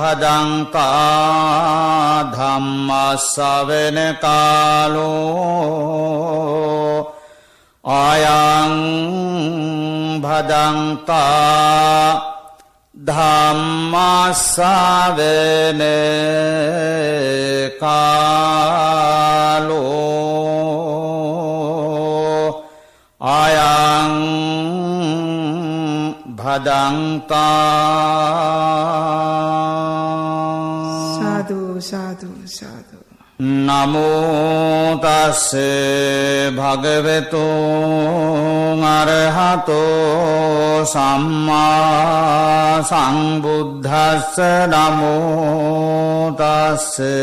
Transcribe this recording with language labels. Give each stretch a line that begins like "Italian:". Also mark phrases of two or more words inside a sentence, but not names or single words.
Pali: භදංතා ධම්ම ශ්‍රවණ කාලෝ අයං භදංතා ධම්ම ශ්‍රවණ කාලෝ අයං භදංතා සාදු සාදු සාදු නමෝ තස්ස භගවතු අරහතෝ සම්මා සම්බුද්දස්ස නමෝ තස්ස